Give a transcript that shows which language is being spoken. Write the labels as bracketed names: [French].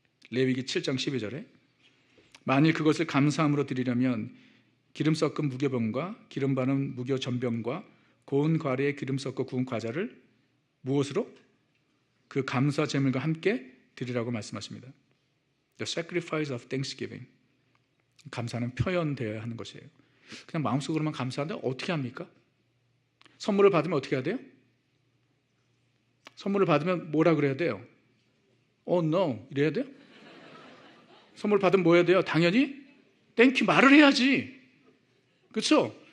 [Korean] 레위기 7장 12절에 만일 그것을 감사함으로 드리려면 기름 섞은 무교병과 기름 바른 무교 전병과 고운 과래에 기름 섞어 구운 과자를 무엇으로? 그 감사 제물과 함께 드리라고 말씀하십니다. [English] The sacrifice of thanksgiving. [Korean] 감사는 표현되어야 하는 것이에요. 그냥 마음속으로만 감사하는데 어떻게 합니까? 선물을 받으면 어떻게 해야 돼요? 선물을 받으면 뭐라 그래야 돼요? [English] Oh no [Korean] 이래야 돼요? 선물 받으면 뭐 해야 돼요? 당연히 땡큐 말을 해야지. 그렇죠?